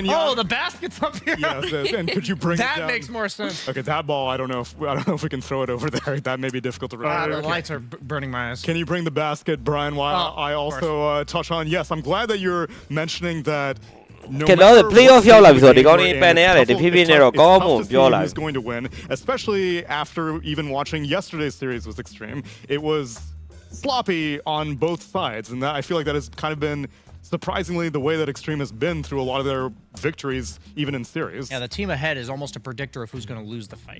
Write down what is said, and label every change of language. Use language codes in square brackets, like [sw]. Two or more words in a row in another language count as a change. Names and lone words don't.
[en] Oh, the basket's up here. Yes, and could you bring that it down? makes more sense. Okay, that ball, I don't know if we can throw it over there. That may be difficult to remember. The lights are burning my eyes. Can you bring the basket, Brian, while I also touch on? Yes, I'm glad that you're mentioning that. No [my] playoff ရောက်လာပြီဆိုတော့ဒီကောင်လေးပန်နေရတယ်တဖြည်းဖြည်းနဲ့တော့ကောင်းမှုပြောလာ [en] Who's going to win, especially after even watching yesterday's series with Extreme. It was sloppy on both sides, and that I feel like that has kind of been surprisingly the way that Extreme has been through a lot of their victories, even in series. Yeah, the team ahead is almost a predictor of who's going to lose the fight.